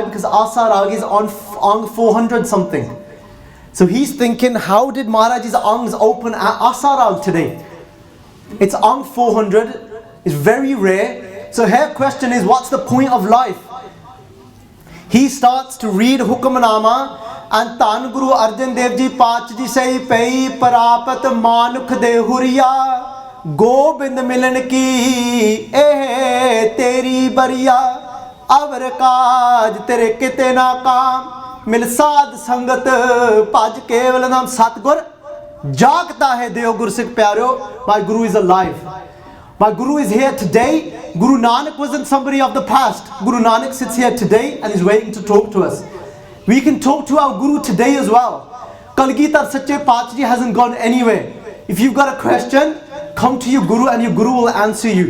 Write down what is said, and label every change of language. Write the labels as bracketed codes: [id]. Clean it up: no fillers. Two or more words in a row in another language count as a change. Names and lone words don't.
[en] Because Asarag is on ang 400 something. So he's thinking, how did Maharaji's angs open at Asarag today? It's ang 400, it's very rare. So her question is, what's the point of life? He starts to read Hukamnama, and Tan Guru Arjan Dev Ji Pach Ji say, [pa] ਭਈ ਪਰਾਪਤਿ ਮਾਨੁਖ ਦੇਹੁਰੀਆ ਗੋਬਿੰਦ ਮਿਲਣ ਕੀ ਇਹ ਤੇਰੀ ਬਰੀਆ ਅਵਰਿ ਕਾਜ ਤੇਰੈ ਕਿਤੈ ਨ ਕਾਮ ਮਿਲੁ ਸਾਧਸੰਗਤਿ ਭਜੁ ਕੇਵਲ ਨਾਮ ਸਤਿਗੁਰ ਜਾਗਤਾ ਹੈ ਦੇਉ ਗੁਰਸਿੱਖ ਪਿਆਰਿਓ. [en] My Guru is alive. My Guru is here today. Guru Nanak wasn't somebody of the past. Guru Nanak sits here today and is waiting to talk to us. We can talk to our Guru today as well. Kalgitar Sache Pachji hasn't gone anywhere. If you've got a question, come to your Guru and your Guru will answer you.